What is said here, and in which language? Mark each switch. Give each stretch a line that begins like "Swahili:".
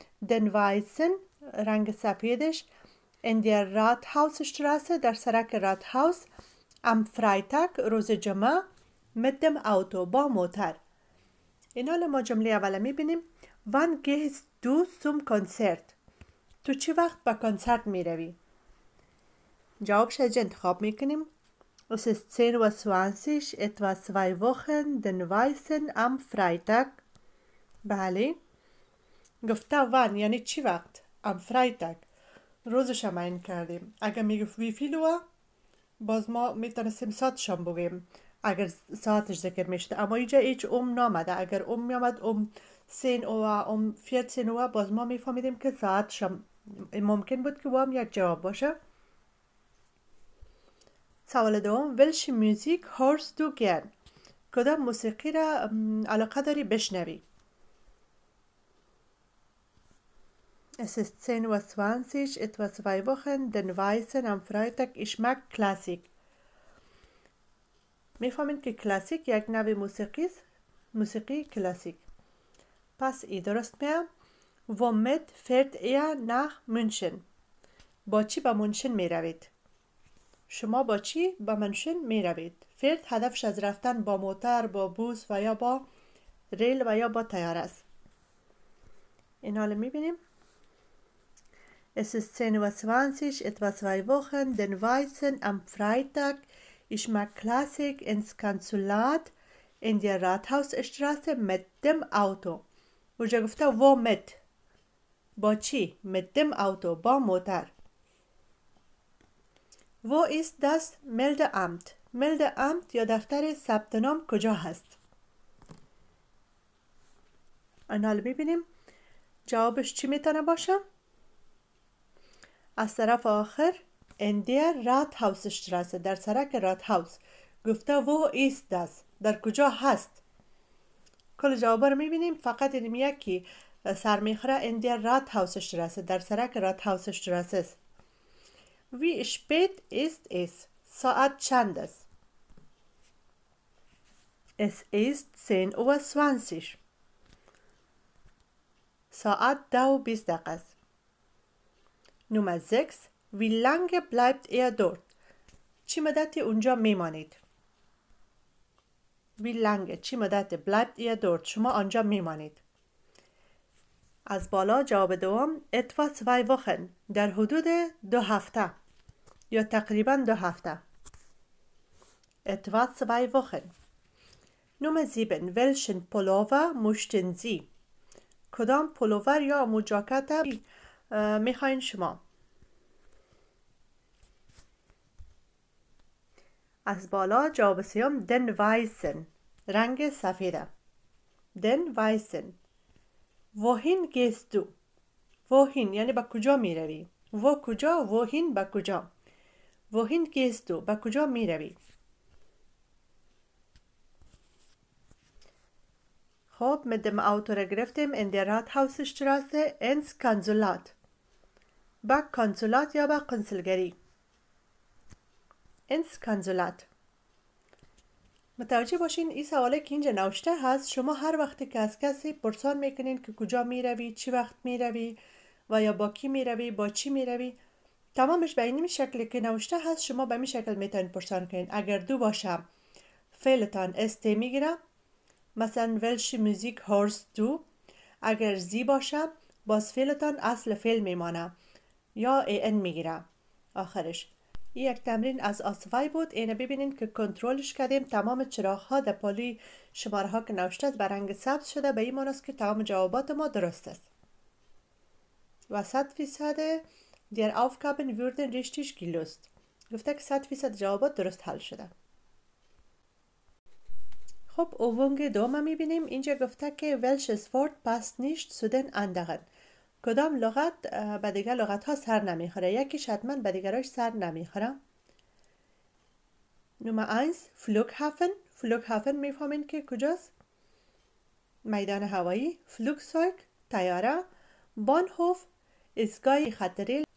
German: den weißen،
Persian: رنگ سپیدش،
German: in der Rathausstraße،
Persian: در سرک راتهاوس،
German: am Freitag،
Persian: روز جمعه،
German: mit dem Auto،
Persian: با موتر. این حال ما جمله اوله میبینیم.
German: wann gehst du zum Konzert؟
Persian: تو چی وقت به کنسرت میروی؟ جوابش از انتخاب میکنیم.
German: Es ist 10:20 Uhr, etwa 2 Wochen, den Weißen am Freitag.
Persian: بله. گفته وان یعنی چی وقت؟
German: am Freitag.
Persian: روزش هم این کردیم. اگر میگفت وی فیلوه، باز ما میتونستیم ساعتشان بگیم اگر ساعتش ذکر میشده. اما اینجا هیچ نامده. اگر میامد
German: 10 Uhr 14 Uhr،
Persian: باز ما میفهمیدیم که ساعتشان ممکن بود که با هم یک جواب باشه. سوال دوم.
German: welche Musik hörst du gern؟
Persian: کدام موسیقی را علاقه داری بشنوی؟
German: Es ist 10:20 Uhr, etwa 2 Wochen, den Weißen am Freitag, ich mag Klassik.
Persian: میفهمید که کلاسیک یک نوع موسیقی است. موسیقی کلاسیک. پس ای درست میام.
German: womit fährt ihr nach München؟
Persian: با چی به منشن می روید؟ شما با چی به منشن می روید؟ فرد هدفش از رفتن با موتر، با بوس و یا با ریل و یا با تیاره است. این حال می بینیم.
German: Es ist 10:20 Uhr, etwa 2 Wochen, den Weißen am Freitag, ich mag Klassik, ins Konsulat, in der Rathausstraße mit dem Auto.
Persian: اونجا گفته womit، با چی؟
German: mit dem Auto،
Persian: با موتر.
German: Wo ist das Meldeamt؟
Persian: Meldeamt یا دفتر ثبت نام کجا هست؟ این حال میبینیم. جوابش چی میتونه باشه؟ از طرف آخر
German: in der Rathausstraße،
Persian: در سرک راتهاوس. گفته
German: wo ist das،
Persian: در کجا هست. کل جوابا رو میبینیم. فقط این یکی سر میخوره
German: in der Rathausstraße،
Persian: در سرک راتهاوسstraße است.
German: Wie spät ist es؟
Persian: ساعت چند است؟
German: Es ist 10:20 Uhr.
Persian: ساعت 2:20 است.
German: Nummer 6. Wie lange bleibt ihr dort؟
Persian: چی مدتی اونجا میمانید؟
German: Wie lange،
Persian: چی مدت
German: bleibt ihr dort،
Persian: شما آنجا میمانید. از بالا جواب دوم.
German: etwa 2 Wochen،
Persian: در حدود 2 هفته یا تقریبا 2 هفته.
German: etwa 2 Wochen. Nummer 7. welchen Pullover möchten Sie؟
Persian: کدام پولوور یا مجاکت میخواین شما؟ از بالا جواب سیوم
German: den weißen،
Persian: رنگ سفیده. den weißen.
German: wohin gehst du؟
Persian: wohin یعنی به کجا میروی. و کجا، wohin به کجا.
German: wohin gehst du،
Persian: به کجا میروی.
German: خب mit dem Auto
Persian: را گرفتیم
German: in der Rathausstraße ins Konsulat.
Persian: با کنسولات یا با کنسولگری.
German: ins Konsulat.
Persian: متوجه باشین این سواله که اینجا نوشته هست، شما هر وقتی که از کسی پرسان میکنین که کجا میروی، چی وقت میروی و یا با کی میروی، با چی میروی، تمامش به این شکلی که نوشته هست شما به این شکل میتونین پرسان کنین. اگر دو باشه فعلتان است میگیره، مثلا
German: welche Musik hörst du.
Persian: اگر زی باشه باز فعلتان اصل فعل میمانه یا ان میگیره آخرش. این یک تمرین از آسوای بود. اینه ببینین که کنترلش کردیم. تمام چراغ ها در پالی شماره ها که نوشته است به رنگ سبز شده. به این معنی است که تمام جوابات ما درست است. و
German: 100% der Aufgaben wurden richtig gelöst.
Persian: گفته که 100% جوابات درست حل شده. خب اوونگ دوم میبینیم. اینجا گفته که
German: welches Wort passt nicht zu den anderen.
Persian: کدام لغت به دیگر لغت ها سر نمیخوره. یکیش حتما به دیگرش سر نمیخوره. نمبر 1 Flughafen. Flughafen میفهمین که کجاست؟ میدان هوایی. Flugzeug طیاره. Bahnhof ایستگاه خطری.